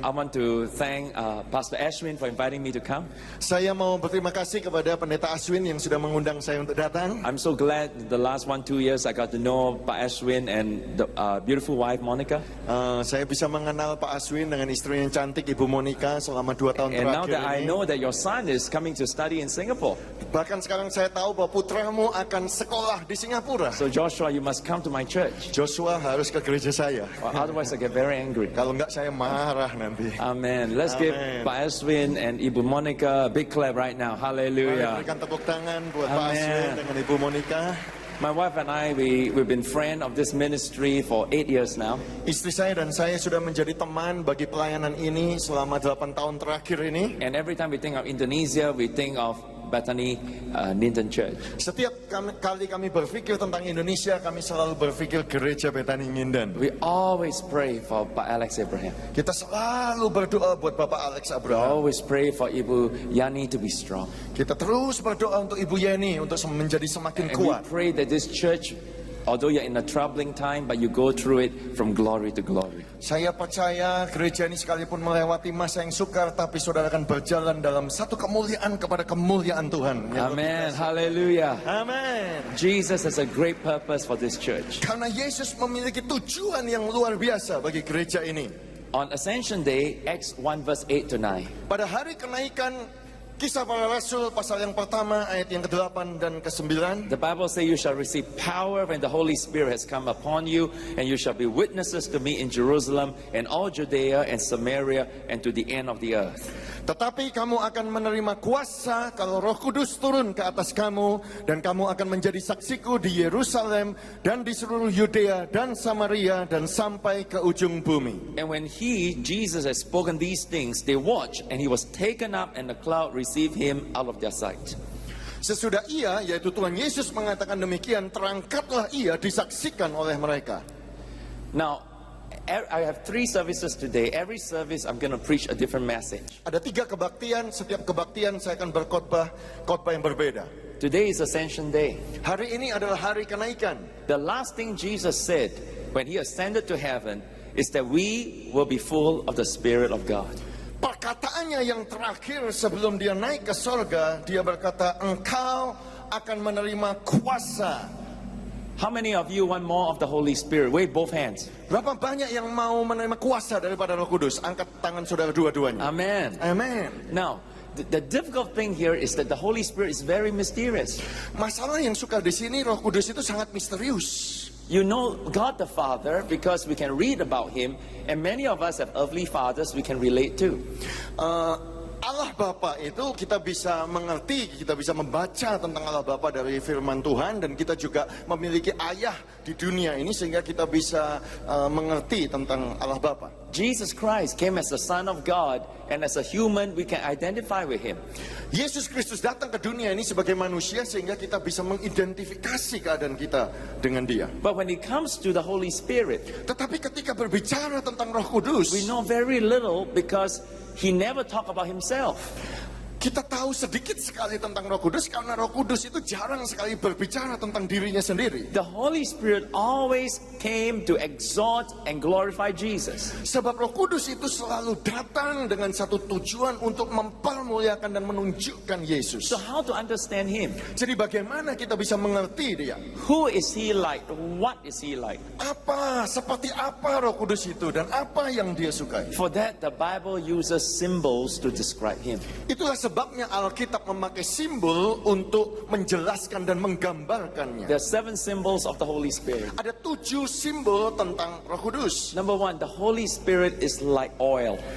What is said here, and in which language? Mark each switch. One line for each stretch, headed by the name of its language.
English: I want to thank Pastor Ashwin for inviting me to come.
Indonesian: Saya mau berterima kasih kepada Pendeta Aswin yang sudah mengundang saya untuk datang.
English: I'm so glad the last 1-2 years I got to know Pak Ashwin and the beautiful wife Monica.
Indonesian: Saya bisa mengenal Pak Aswin dengan istri yang cantik Ibu Monica selama 2 tahun
English: And now
Indonesian: terakhir
English: that I
Indonesian: ini.
English: know that your son is coming to study in Singapore.
Indonesian: Bahkan sekarang saya tahu bahwa putramu akan sekolah di Singapura.
English: So Joshua, you must come to my church.
Indonesian: Joshua harus ke gereja saya.
English: Or otherwise I get very angry.
Indonesian: Kalau enggak saya marah nanti.
English: Amen. Let's give
Indonesian: Amen.
English: Pak Ashwin and Ibu Monica a big clap right now.
Indonesian: Mari
English: Hallelujah.
Indonesian: berikan tepuk tangan buat Pak
English: Amen.
Indonesian: Aswin dengan Ibu Monica.
English: My wife and I, we've been friends of this ministry for 8 years now.
Indonesian: Istri saya dan saya sudah menjadi teman bagi pelayanan ini selama 8 tahun terakhir ini.
English: And every time we think of Indonesia, we think of Bethany Linden Church.
Indonesian: Setiap kali kami berpikir tentang Indonesia, kami selalu berpikir gereja Betani Nginden.
English: We always pray for Pak Alex Abraham.
Indonesian: Kita selalu berdoa buat Bapak Alex
English: We
Indonesian: Abraham.
English: always pray for Ibu Yani to be strong.
Indonesian: Kita terus berdoa untuk Ibu Yeni untuk menjadi semakin
English: And we
Indonesian: kuat.
English: pray that this church, although you're in a troubling time, but you go through it from glory to glory.
Indonesian: Saya percaya gereja ini sekalipun melewati masa yang sukar, tapi saudara akan berjalan dalam satu kemuliaan kepada kemuliaan Tuhan.
English: Amen. Hallelujah.
Indonesian: Amin.
English: Jesus has a great purpose for this church.
Indonesian: Karena Yesus memiliki tujuan yang luar biasa bagi gereja ini.
English: On Ascension Day, Acts 1 verse 8 to 9.
Indonesian: Pada hari kenaikan Kisah Para Rasul pasal yang pertama ayat yang ke-8 dan ke-9.
English: The Bible says you shall receive power when the Holy Spirit has come upon you, and you shall be witnesses to me in Jerusalem and all Judea and Samaria and to the end of the earth.
Indonesian: Tetapi kamu akan menerima kuasa kalau Roh Kudus turun ke atas kamu, dan kamu akan menjadi saksiku di Yerusalem dan di seluruh Yudea dan Samaria dan sampai ke ujung bumi.
English: And when Jesus, has spoken these things, they watched, and he was taken up, and the cloud received him out of their sight.
Indonesian: Sesudah ia, yaitu Tuhan Yesus mengatakan demikian, terangkatlah ia disaksikan oleh mereka.
English: Now, I have 3 services today. Every service I'm going to preach a different message.
Indonesian: Ada 3 kebaktian, setiap kebaktian saya akan berkhotbah yang berbeda.
English: Today is Ascension Day.
Indonesian: Hari ini adalah hari kenaikan.
English: The last thing Jesus said when he ascended to heaven is that we will be full of the Spirit of God.
Indonesian: Perkataannya yang terakhir sebelum dia naik ke sorga, dia berkata, engkau akan menerima kuasa.
English: How many of you want more of the Holy Spirit? Wave both hands.
Indonesian: Berapa banyak yang mau menerima kuasa daripada Roh Kudus? Angkat tangan saudara dua-duanya.
English: Amen.
Indonesian: Amen.
English: Now, the difficult thing here is that the Holy Spirit is very mysterious.
Indonesian: Masalah yang suka di sini, Roh Kudus itu sangat misterius.
English: You know God the Father because we can read about him, and many of us have earthly fathers we can relate to.
Indonesian: Allah Bapa itu kita bisa mengerti, kita bisa membaca tentang Allah Bapa dari firman Tuhan, dan kita juga memiliki ayah di dunia ini sehingga kita bisa mengerti tentang Allah Bapa.
English: Jesus Christ came as the Son of God, and as a human we can identify with him.
Indonesian: Yesus Kristus datang ke dunia ini sebagai manusia sehingga kita bisa mengidentifikasi keadaan kita dengan dia.
English: But when it comes to the Holy Spirit,
Indonesian: Tetapi ketika berbicara tentang Roh Kudus,
English: we know very little because he never talked about himself.
Indonesian: kita tahu sedikit sekali tentang Roh Kudus karena Roh Kudus itu jarang sekali berbicara tentang dirinya sendiri.
English: The Holy Spirit always came to exalt and glorify Jesus.
Indonesian: Sebab Roh Kudus itu selalu datang dengan satu tujuan untuk mempermuliakan dan menunjukkan Yesus.
English: So how to understand him?
Indonesian: Jadi bagaimana kita bisa mengerti dia?
English: Who is he like? What is he like?
Indonesian: Seperti apa Roh Kudus itu dan apa yang dia sukai?
English: For that, the Bible uses symbols to describe him.
Indonesian: Itulah sebabnya Alkitab memakai simbol untuk menjelaskan dan menggambarkannya.
English: There are 7 symbols of the Holy Spirit.
Indonesian: Ada 7 simbol tentang Roh Kudus.
English: Number 1, the Holy Spirit is like oil.